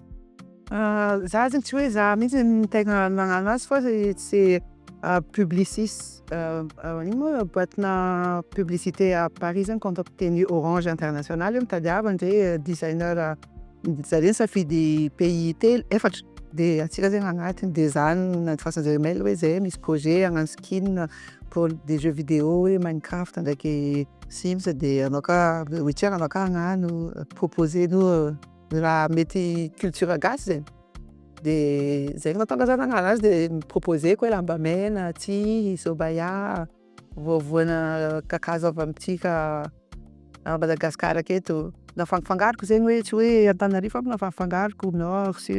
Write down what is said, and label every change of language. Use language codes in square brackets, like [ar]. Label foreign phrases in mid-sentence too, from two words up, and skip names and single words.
[mg] Za zegny tsy hoe za mihitsy ny tegna nagnano azy fa [fr] c'est Publicis [mg] ino moa boîte-na [fr] publicité à Paris [mg] zegny contacter-ny Orange International io mitadiava ndray designer zareo nisafidy pays efatra de atsika zegny agnatiny de zany nandifasan'jareo mail hoe zahay misy projet hagnano skin [fr] pour des jeux vidéo [mg] hoe Minecraft ndraiky Sims de anao ka witcher anao ka hagnano proposer-nous raha mety culture gasy zegny de zegny nahatonga za nagnano azy de miproposeko hoe lamba mena, tsihy, sobaya, voavoana kakazo avy amintsika Madagasikara aketo nafangafangaroko zegny hoe tsy hoe Antananarivo fa nafangafangaroko [fr] nord sud.